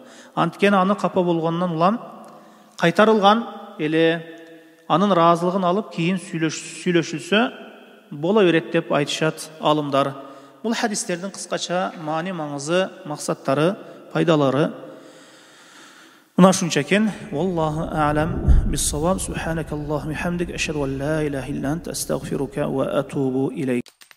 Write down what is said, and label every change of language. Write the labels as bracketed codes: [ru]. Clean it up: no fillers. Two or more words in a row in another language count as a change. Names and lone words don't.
[ky] Анткени аны капа болгонунан улам кайтарылган, эле анын ыраазылыгын алып кийин сүйлөшүлсө боло берет деп айтышат алымдар. Бул хадистердин кыскача маани, маңызы, максаттары, пайдалары мына ушунча экен. [ar] والله أعلم بالصواب. سبحانك اللهم وبحمدك أشهد أن لا إله إلا أنت أستغفرك وأتوب إليك.